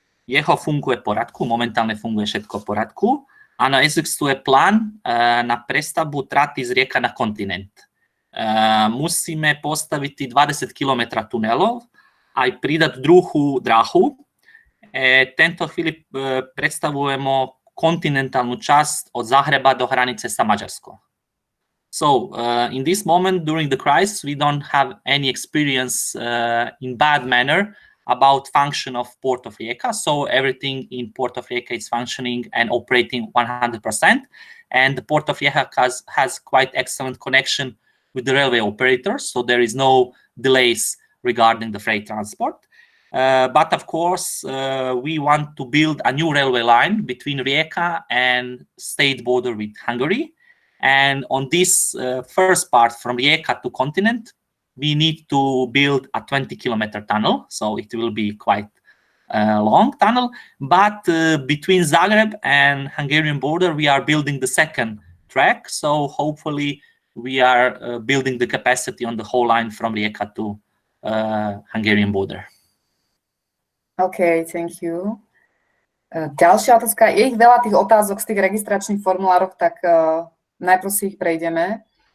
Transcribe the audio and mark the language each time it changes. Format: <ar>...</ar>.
<sk>Jeho funguje v poriadku, momentálne funguje všetko v poriadku. Áno, existuje plán na prestavbu traty z Rieka na kontinent. Musíme postaviť 20 km tunelov aj pridať druhú dráhu. Tento chvíli predstavujeme kontinentálnu časť od Zagreba do hranice sa Maďarsko.</sk> <en>So, in this moment, during the crisis, we don't have any experience in bad manner about function of Port of Rijeka. So everything in Port of Rijeka is functioning and operating 100%. And the Port of Rijeka has quite excellent connection with the railway operators. So there is no delays regarding the freight transport. But of course, we want to build a new railway line between Rijeka and state border with Hungary. And on this first part from Rijeka to continent, we need to build a 20-kilometer tunnel, so it will be quite a long tunnel. But between Zagreb and Hungarian border, we are building the second track. So hopefully, we are building the capacity on the whole line from Rijeka to Hungarian border. Okay, thank you.</en> <sk>Ďalšia otázka. Je ich veľa tých otázok z tých registračných formulároch, tak najprv si ich prejdeme.</sk>